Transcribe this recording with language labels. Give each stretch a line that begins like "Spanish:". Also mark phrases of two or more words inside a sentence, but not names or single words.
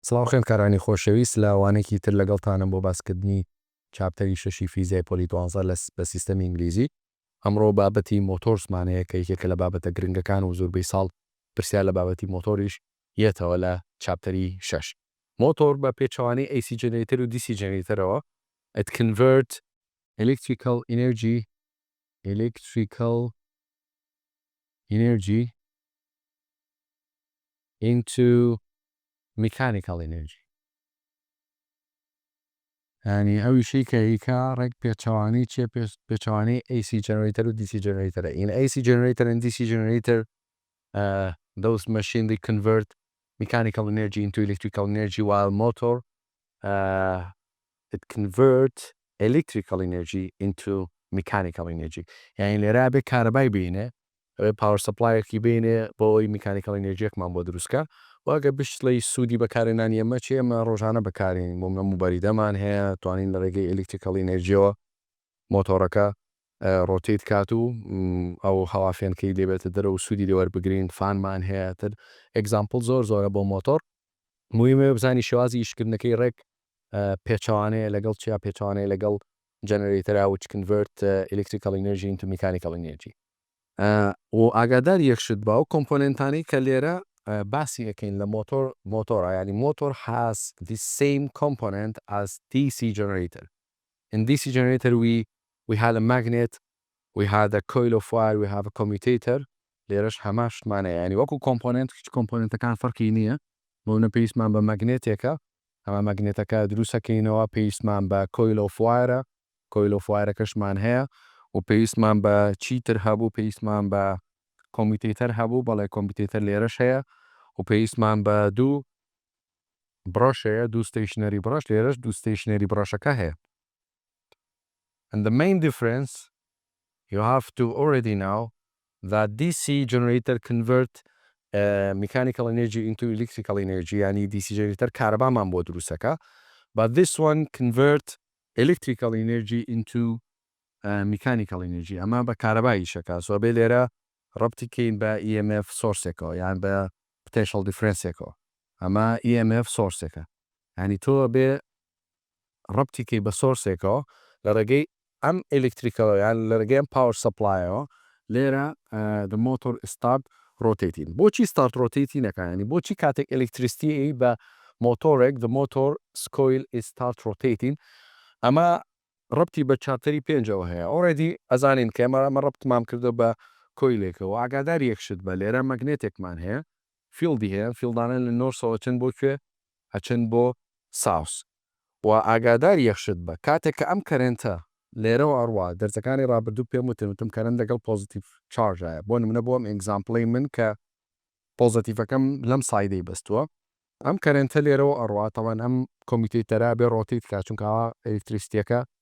Central Kurdish: سڵاو خوێندکارانی خۆشەویست لە ئەوانێکی تر لەگەڵتانم بۆ باسکردنی چاپتەری شەشی فیزیای پۆلی 12 بە سیستەمی ئینگلیزی. ئەمڕۆ بابەتی مۆتۆرسمانەیە کە یەکێکە لە بابەتە گرنگەکان و زۆربەی ساڵ پرسیار لە بابەتی مۆتۆریش یەتەوە لە چاپتەری 6. مۆتۆر بە پێچەوانەی AC جەنێتەر و DC جەنێتەرەوە
English: it convert electrical energy into mechanical energy.
Central Kurdish: يعني ئەوی شەی کە هیکا ڕێک پێچەوانی چیە پێچەوانەی
English: AC generator
Central Kurdish: و
English: DC generator. In AC generator and DC generator, those machines they convert mechanical energy into electrical energy, while motor it converts electrical energy into mechanical energy.
Central Kurdish: يعني لێرە بێ کارەبای بینێ
English: power supply
Central Kurdish: کی بینێ بۆی
English: mechanical energy
Central Kurdish: ەکمان بۆ دروستکە واگە بشتڵی سوودی بەکارێنانی ئەمە چی ئەمە ڕۆژانە بەکارێنین بۆ منە موبەریدەمان هەیە توانین لە ڕێگەی
English: electrical energy
Central Kurdish: ەوە مۆتۆرەکە ڕۆتیت کات و ئەو هەوافێنکەی دەبێتە دەرە و سوودی لێوەربگرین فانمان هەیە تر ئێگزامپڵ زۆرە بۆ مۆتۆر مویمە بزانی شێوازی ئیشکردنەکەی ڕێک پێچەوانەیە لەگەڵ چیا پێچەوانەیە لەگەڵ جەنەرێتەرا
English: which convert electrical energy into mechanical energy.
Central Kurdish: و ئاگادار یەکشت بە ئەو کۆمپۆنێنتانەی کە لێرە باسی ئەەکەین لە مۆتۆرە ینی مۆتۆر
English: has the same component as DC generator. In DC generator we had a magnet, we had a coil of wire, we have a commutator.
Central Kurdish: لێرەش هەماشتمانەیە ینی وەکو کۆمپۆننت هیچ کۆمپۆننتەکان فەرقی نییە بۆنە پێویستمان بە مەگنێتێکە ئەمە مەگنێتەکە دروستەکەینەوە پێویستمان بە کۆیل
English: of wire
Central Kurdish: کۆیل
English: of wire
Central Kurdish: ەکەشمان هەیە و پێویستمان بە چیتر هەبوو پێویستمان بە کۆمیتێتەر هەبوو بەڵێ کۆمپیوتەر لێرەش هەیە و پێویستمان بە دوو برۆشەیە دوو ستیشنەری برۆش لێرەش دوو ستیشنەری برۆشەکە هەیە.
English: And the main difference you have to already know that DC generator convert mechanical energy into electrical energy
Central Kurdish: yani
English: DC generator
Central Kurdish: کارەبامان بۆ دروستەکە
English: but this one convert electrical energy into mechanical energy
Central Kurdish: ئەمە بە کارەبایی شەکە سۆ بێ لێرە ڕەبتیکەین بە EMF سۆرسێکەوە یان بە
English: potential difference
Central Kurdish: ێکەوە ئەمە EMF سۆرسێکە ینی تۆ بێ ڕەبتیکەی بە سۆرسێکەوە لە ڕێگەی ئەم ئەلکتریکەوە یان لە ڕێگەی ئەم پاور سپلایەوە لێرە
English: the motor start rotating.
Central Kurdish: بۆچی
English: start rotating
Central Kurdish: نەکە ینی بۆچی کاتێک ئەلکتریسیتی بە مۆتۆرێک
English: the motor's coil is start rotating
Central Kurdish: ئەمە ڕەبتی بە چارتەری پێنجەوە هەیە already ئەزانین کە ئەمە ڕەبتمان کردو بە کۆیلێکەوە ئاگادار یەکشت بە لێرە مەگنێتێکمان هەیە فیلدی هەیە فیلدانە لە نۆرسەوە چەند بۆ کوێ ئەچەند بۆ ساوس و ئاگادار یەخشت بە کاتێک کە ئەم کەرێنتە لێرەوە ئەڕوا دەرزەکانی ڕابردوو پێم وتم کەرن لەگەڵ پۆزیتیڤ چارژایە بۆ نمونە بۆم ئێگزامپڵی من کە پۆزیتیڤەکەم لەم سایدەی بەستووە ئەم کەرێنتە لێرەوە ئەڕوا تەوان ئەم کۆمیتێتەرا بێ ڕۆتیت کا چونکەوە ئەلکتریسیتیەکە